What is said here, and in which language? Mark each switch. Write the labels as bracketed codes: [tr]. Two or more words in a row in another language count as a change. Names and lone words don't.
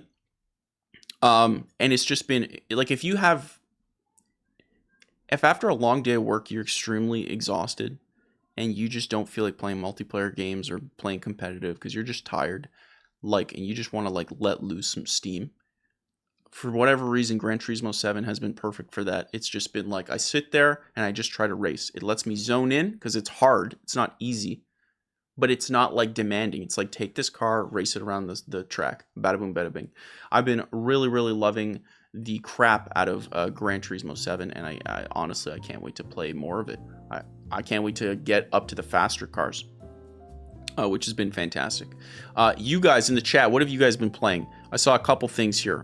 [en] And it's just been, like, if after a long day of work, you're extremely exhausted and you just don't feel like playing multiplayer games or playing competitive because you're just tired, like, and you just want to, like, let loose some steam. For whatever reason, Gran Turismo 7 has been perfect for that. It's just been like, I sit there and I just try to race. It lets me zone in because it's hard. It's not easy, but it's not like demanding. It's like, take this car, race it around the track. Bada boom, bada bing. I've been really, really loving the crap out of Gran Turismo 7, and I honestly, I can't wait to play more of it. I can't wait to get up to the faster cars, which has been fantastic. You guys in the chat, what have you guys been playing? I saw a couple things here.